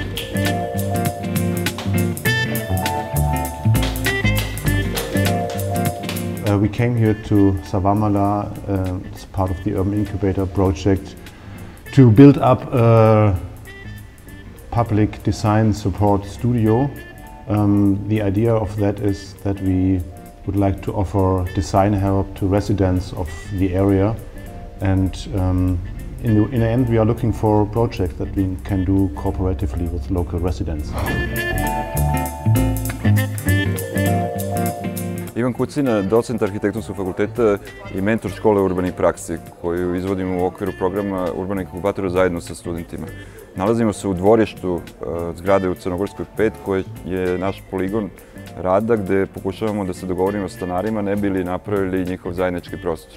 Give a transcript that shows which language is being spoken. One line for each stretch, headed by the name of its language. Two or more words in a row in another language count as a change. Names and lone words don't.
English: We came here to Savamala as part of the Urban Incubator project to build up a public design support studio. The idea of that is that we would like to offer design help to residents of the area, and in the end we are looking for projects that we can do cooperatively with local residents.
Serbian: Ivan Kucina, docent Arhitektonskog fakulteta i mentor škole urbanih praksi koju izvodimo u okviru programa Urban Incubatora zajedno sa studentima. Nalazimo se u dvorištu zgrade u Crnogorskoj 5 koje je naš poligon rada gde pokušavamo da se dogovorimo s stanarima ne bi li napravili njihov zajednički prostor.